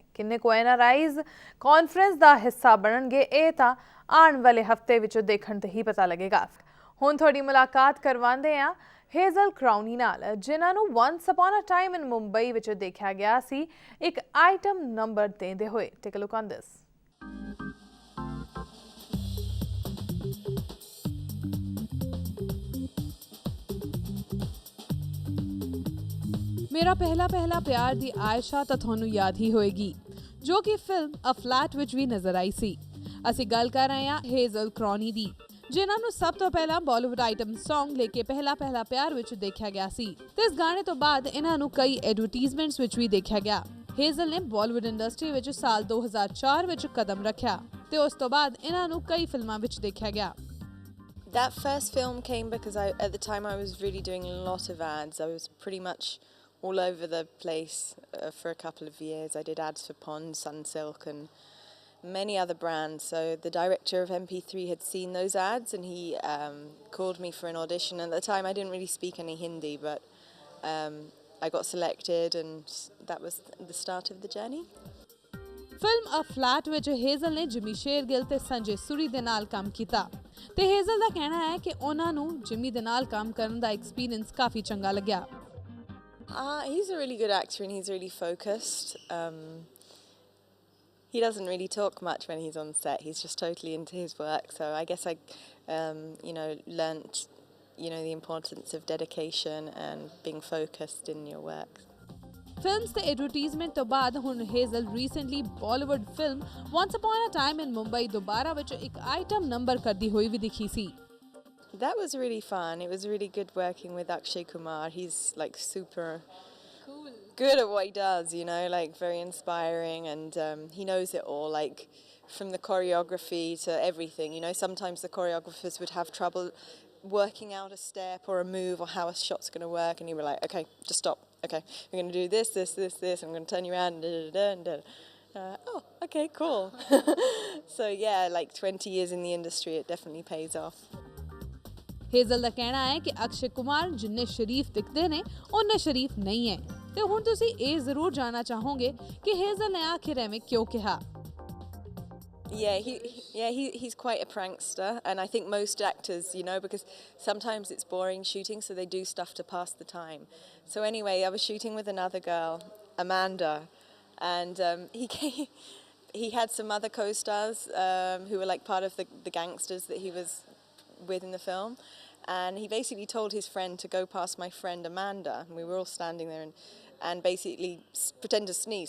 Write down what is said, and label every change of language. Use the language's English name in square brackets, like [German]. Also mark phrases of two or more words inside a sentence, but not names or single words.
[Punjabi] ਕਿੰਨੇ ਕੁ [English] NRIs conference [Punjabi] ਦਾ ਹਿੱਸਾ ਬਣਨਗੇ ਇਹ ਤਾਂ ਆਉਣ ਵਾਲੇ ਹਫ਼ਤੇ ਵਿੱਚ ਦੇਖਣ ਤੇ ਹੀ ਪਤਾ ਲੱਗੇਗਾ। ਹੁਣ ਤੁਹਾਡੀ ਮੁਲਾਕਾਤ ਕਰਵਾਉਂਦੇ ਹਾਂ ਹੇਜ਼ਲ ਕਰਾਉਨੀ ਨਾਲ, ਜਿਨ੍ਹਾਂ ਨੂੰ ਵਨਸ ਅਪਨ ਅ ਟਾਈਮ ਇਨ ਮੁੰਬਈ ਵਿੱਚ ਦੇਖਿਆ ਗਿਆ ਸੀ ਇੱਕ [English] item number [Punjabi] ਦਿੰਦੇ ਹੋਏ। [English] Take a look on this. [Punjabi] ਮੇਰਾ ਪਹਿਲਾ ਪਿਆਰ ਦੀ ਆਇਸ਼ਾ ਤਾਂ ਤੁਹਾਨੂੰ ਯਾਦ ਹੀ ਹੋਏਗੀ, ਜੋ ਕਿ ਫਿਲਮ ਅ ਫਲੈਟ ਵਿੱਚ ਵੀ ਨਜ਼ਰ ਆਈ ਸੀ। ਅਸੀਂ ਗੱਲ ਕਰ ਰਹੇ ਹਾਂ ਹੇਜ਼ਲ ਕਰਾਉਨੀ ਦੀ, ਜਿਨ੍ਹਾਂ ਨੂੰ ਸਭ ਤੋਂ ਪਹਿਲਾਂ [English] Bollywood item Song [Punjabi] ਲੈ ਕੇ ਪਹਿਲਾ ਪਿਆਰ ਵਿੱਚ ਦੇਖਿਆ ਗਿਆ ਸੀ ਤੇ ਇਸ ਗਾਣੇ ਤੋਂ ਬਾਅਦ ਇਹਨਾਂ ਨੂੰ ਕਈ ਐਡਵਰਟਾਈਜ਼ਮੈਂਟਸ ਵਿੱਚ ਵੀ ਦੇਖਿਆ ਗਿਆ। ਹੇਜ਼ਲ ਨੇ [English] Bollywood industry [Punjabi] ਵਿੱਚ ਸਾਲ 2004 ਵਿੱਚ ਕਦਮ ਰੱਖਿਆ ਤੇ ਉਸ ਤੋਂ ਬਾਅਦ ਇਹਨਾਂ ਨੂੰ ਕਈ ਫਿਲਮਾਂ ਵਿੱਚ ਦੇਖਿਆ ਗਿਆ। [English] That first film came because at the time I was really doing a lot of ads. I was pretty much all over the place for a couple of years. I did ads for Pond, Sunsilk and many other brands. So the director of MP3 had seen those ads and he called me for an audition. At the time I didn't really speak any Hindi, but I got selected and that was the start of the journey. [Punjabi] ਫਿਲਮ ਅ ਫਲੈਟ ਵਿੱਚ ਹੇਜ਼ਲ ਨੇ ਜਿਮੀ ਸ਼ੇਰਗਿਲ ਤੇ ਸੰਜੇ ਸੂਰੀ ਦੇ ਨਾਲ ਕੰਮ ਕੀਤਾ ਤੇ ਹੇਜ਼ਲ ਦਾ ਕਹਿਣਾ ਹੈ ਕਿ ਉਹਨਾਂ ਨੂੰ ਜਿਮੀ ਦੇ ਨਾਲ ਕੰਮ ਕਰਨ ਦਾ ਐਕਸਪੀਰੀਅੰਸ ਕਾਫੀ ਚੰਗਾ ਲੱਗਿਆ। [English] He's a really good actor and he's really focused. He doesn't really talk much when he's on set. He's just totally into his work. So I guess I, learnt, the importance of dedication and being focused in your work. [Punjabi] ਫਿਲਮਸ ਤੇ ਐਡਵਰਟਾਈਜ਼ਮੈਂਟ ਤੋਂ ਬਾਅਦ ਹੁਣ ਹੇਜ਼ਲ [English] recently Bollywood film [Punjabi] ਵਨਸ ਅਪਨ ਅ ਟਾਈਮ ਇਨ ਮੁੰਬਈ ਦੁਬਾਰਾ ਵਿੱਚ ਇੱਕ [English] item number [Punjabi] ਕਰਦੀ ਹੋਈ ਵੀ ਦਿਖੀ ਸੀ। [English] That was really fun. It was really good working with Akshay Kumar. He's like super good at what he does, like very inspiring and he knows it all, like from the choreography to everything. Sometimes the choreographers would have trouble working out a step or a move or how a shot's going to work and he'd be like, okay, just stop. Okay, we're going to do this, this, this, this. I'm going to turn you around. And oh, okay, cool. So yeah, like 20 years in the industry, it definitely pays off. [Punjabi] ਹੇਜ਼ਲ ਦਾ ਕਹਿਣਾ ਹੈ ਕਿ ਅਕਸ਼ੇ ਕੁਮਾਰ ਜਿੰਨੇ ਸ਼ਰੀਫ ਦਿਖਦੇ ਨੇ ਉਹਨੇ ਸ਼ਰੀਫ ਨਹੀਂ ਹੈ ਤੇ ਹੁਣ ਤੁਸੀਂ ਇਹ ਜ਼ਰੂਰ ਜਾਣਨਾ ਚਾਹੋਗੇ ਕਿ ਹੇਜ਼ਲ ਨੇ ਆਖਿਰ ਐਵੇਂ ਕਿਉਂ ਕਿਹਾ। [English] He's quite a prankster, and I think most actors, because sometimes it's boring shooting, so they do stuff to pass the time. So anyway, I was shooting with another girl, Amanda, and he had some other co-stars who were like part of the gangsters that he was with in the film, and he basically told his friend to go past my friend Amanda, and we were all standing there and basically pretend to sneeze.